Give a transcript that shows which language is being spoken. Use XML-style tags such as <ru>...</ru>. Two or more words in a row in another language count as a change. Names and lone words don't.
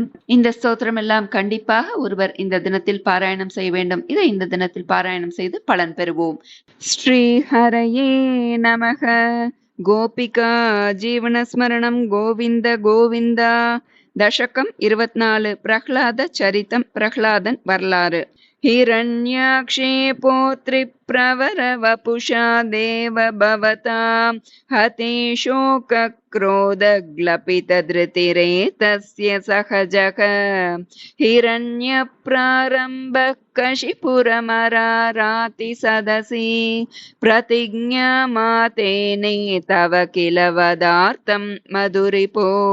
<ta>இந்த ஸ்தோத்திரம் எல்லாம் கண்டிப்பாக ஒருவர் இந்த தினத்தில் பாராயணம் செய்ய வேண்டும். இதை இந்த தினத்தில் பாராயணம் செய்து பலன் பெறுவோம்.</ta> <sa>श्री हरये नमः। गोपिका जीवनस्मरणं गोविन्द गोविन्द.</sa> <ta>தசகம் 24. பிரஹ்லாத சரிதம். பிரஹ்லாதன் வரலாறு.</ta> <sa>हिरण्याक्षे पोत्रि प्रवर वपुषा देव भवता हते शोक क्रोध ग्लपित धृतिरेतस्य सहजः हिरण्य प्रारंभ कशिपुरमराराति सदसि प्रतिज्ञा मातेने तव किल वदार्थं मधुरिपो</sa>